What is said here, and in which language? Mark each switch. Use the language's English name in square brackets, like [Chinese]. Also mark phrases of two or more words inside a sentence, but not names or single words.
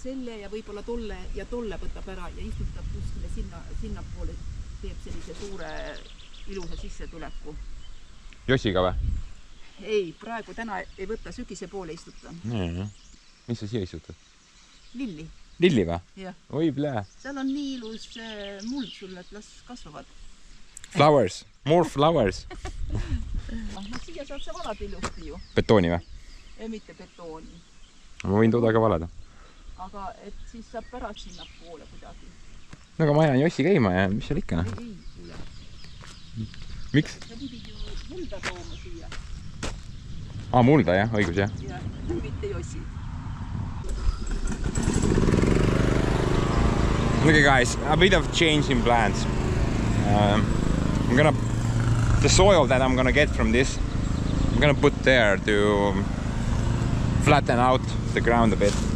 [Estonian] Selle ja võib-olla tolle ja tolle võtab ära ja istutab kuskile sinna poole, teeb sellise suure ilusa sissetuleku. Jossiga või? Ei, praegu täna ei võta, sügise poole istutan. Mis sa siia istutad? Lilli. Lilli või? Jah. Oi, plää. Seal on nii ilus muld sulle, et las kasvavad. [English] Flowers. More flowers. [Estonian] No siia saad sa valada ilusti ju. Betooni või? Ei, mitte betooni. Ma võin toda ka valada. Aga et siis saab pärast sinna poole kuidagi. No aga ma jään Jossi käima ja mis seal ikka? Ei, kuule. Miks? Sa pidid ju mulda tooma siia. Mulda jah, õigus jah. Ja mitte Jossi. [English] Okay guys, a bit of change in plans. The soil that I'm gonna get from this, I'm gonna put there to flatten out the ground a bit.